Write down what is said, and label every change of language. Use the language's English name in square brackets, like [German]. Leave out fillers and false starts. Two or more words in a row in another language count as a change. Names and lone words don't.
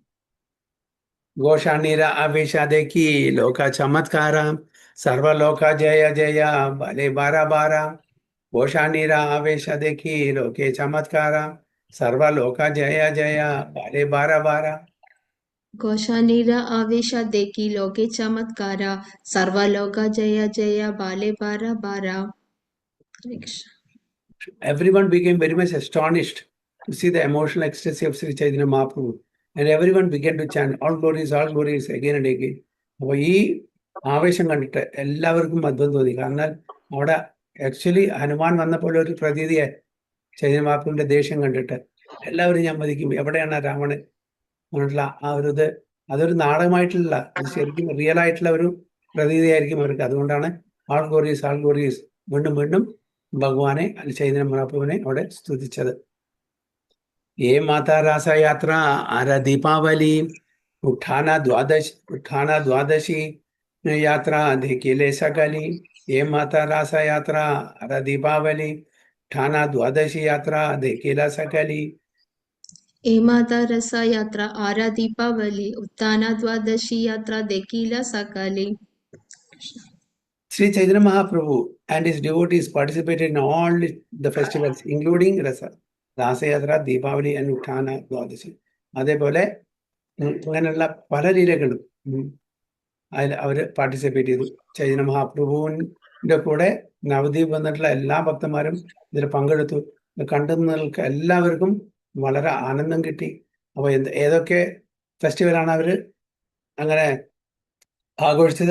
[Bangla] ঘোষণার আবেশ দেখি লোকে চমৎকার সর্বলোক জয় জয় বলে বার বার. ঘোষণার আবেশ দেখি লোকে চমৎকার সর্বলোক জয় জয় বলে বার বার. ঘোষণার আবেশ দেখি লোকে চমৎকার সর্বলোক জয় জয় বলে বার বার. [English] Everyone became very much astonished to see the emotional ecstasy of Sri Chaitanya Mahaprabhu, and everyone began to chant all glories again and again. [Malayalam] അപ്പോൾ ഈ ആവേശം കണ്ടിട്ട് എല്ലാവർക്കും അത്ഭുതം തോന്നി. കാരണം അവിടെ ആക്ച്വലി ഹനുമാൻ വന്നപ്പോൾ ഒരു പ്രതീതിയായി ചൈതന്യ മഹാപ്രഭുവിന്റെ ദേഷ്യം കണ്ടിട്ട് എല്ലാവരും ഞാൻ മതിക്കും, എവിടെയാണ് രാവണൻ എന്നുള്ള ആ ഒരു ഇത്. അതൊരു നാടകമായിട്ടുള്ള, ശരിക്കും റിയൽ ആയിട്ടുള്ള ഒരു പ്രതീതിയായിരിക്കും അവർക്ക്. അതുകൊണ്ടാണ് [English] all glories [Malayalam] വീണ്ടും വീണ്ടും ഭഗവാനെ ചൈതന്യ മഹാപ്രഭുവിനെ അവിടെ സ്തുതിച്ചത്. [Bangla] এ মত রাসযাত্রা আর দীপাবলী উত্থান দ্বাদশী যাত্রা দেখিলা সকলি. এ মত রাসযাত্রা আর দীপাবলী উত্থান দ্বাদশী যাত্রা দেখিলা সকলি. এ মত রাসযাত্রা আর দীপাবলী উত্থান দ্বাদশী যাত্রা দেখিলা সকলি. [English] Sri Chaitanya Mahaprabhu and his devotees participated in all the festivals, including Rasayatra, Deepavali and Uttana Dwadashi. [Malayalam] അതേപോലെ അങ്ങനെയുള്ള പല ലീലകളും അതിൽ അവർ പാർട്ടിസിപ്പേറ്റ് ചെയ്തു. ചൈതന്യ മഹാപ്രഭുവിന്റെ കൂടെ നവദ്വീപ് വന്നിട്ടുള്ള എല്ലാ ഭക്തന്മാരും ഇതിൽ പങ്കെടുത്തു. കണ്ടുനിൽക്കുക എല്ലാവർക്കും വളരെ ആനന്ദം കിട്ടി. അപ്പോൾ ഏതൊക്കെ ഫെസ്റ്റിവലാണ് അവർ അങ്ങനെ ആഘോഷിച്ചത്?